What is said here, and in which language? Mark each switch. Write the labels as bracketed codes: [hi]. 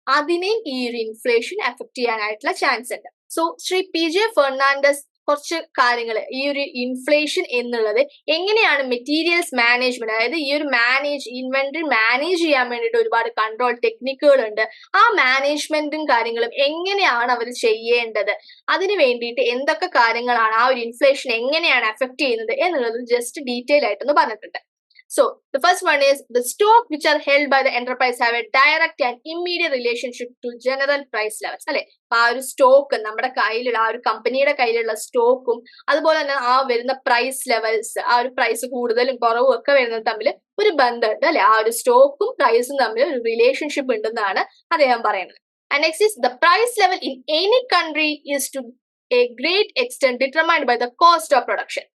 [ml] അതിനെയും ഈ ഒരു ഇൻഫ്ലേഷൻ എഫക്ട് ചെയ്യാനായിട്ടുള്ള ചാൻസ് ഉണ്ട്. സോ ശ്രീ PJ ഫെർണാണ്ടസ് കുറച്ച് കാര്യങ്ങൾ, ഈ ഒരു ഇൻഫ്ലേഷൻ എന്നുള്ളത് എങ്ങനെയാണ് മെറ്റീരിയൽസ് മാനേജ്മെന്റ്, അതായത് ഈ ഒരു ഇൻവെന്ററി മാനേജ് ചെയ്യാൻ വേണ്ടിയിട്ട് ഒരുപാട് കൺട്രോൾ ടെക്നിക്കുകൾ ഉണ്ട്. ആ മാനേജ്മെന്റും കാര്യങ്ങളും എങ്ങനെയാണ് അവർ ചെയ്യേണ്ടത്, അതിന് വേണ്ടിയിട്ട് എന്തൊക്കെ കാര്യങ്ങളാണ് ആ ഒരു ഇൻഫ്ലേഷൻ എങ്ങനെയാണ് എഫക്ട് ചെയ്യുന്നത് എന്നുള്ളത് ജസ്റ്റ് ഡീറ്റെയിൽ ആയിട്ടൊന്ന് പറഞ്ഞിട്ടുണ്ട്. [en] So the first one is the stock which are held by the enterprise have a direct and immediate relationship to general price levels. [ml] അല്ലെ, അപ്പൊ ആ ഒരു സ്റ്റോക്ക് നമ്മുടെ കയ്യിലുള്ള, ആ ഒരു കമ്പനിയുടെ കയ്യിലുള്ള സ്റ്റോക്കും അതുപോലെ തന്നെ ആ വരുന്ന പ്രൈസ് ലെവൽസ്, ആ ഒരു പ്രൈസ് കൂടുതലും കുറവും ഒക്കെ വരുന്നത് തമ്മിൽ ഒരു ബന്ധമുണ്ട് അല്ലെ. ആ ഒരു സ്റ്റോക്കും പ്രൈസും തമ്മിൽ ഒരു റിലേഷൻഷിപ്പ് ഉണ്ടെന്നാണ് അദ്ദേഹം പറയുന്നത്. [en] And next is the price level in any country is to a great extent determined by the cost of production.